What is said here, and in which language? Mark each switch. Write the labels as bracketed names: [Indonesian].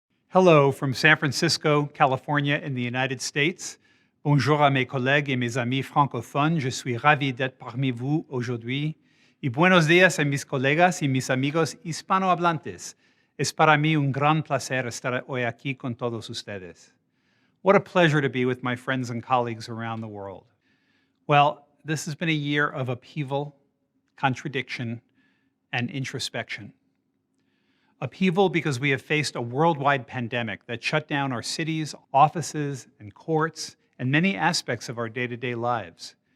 [English] Hello from San Francisco, California, in the United States. [French] Bonjour à mes collègues et mes amis francophones. Je suis ravi d'être parmi vous aujourd'hui. [Spanish] Y buenos días a mis colegas y mis amigos hispanohablantes. Es para mí un gran placer estar hoy aquí con todos ustedes. [English] What a pleasure to be with my friends and colleagues around the world. Well, this has been a year of upheaval, contradiction, and introspection. Upheaval because we have faced a worldwide pandemic that shut down our cities, offices, and courts, and many aspects of our day-to-day lives.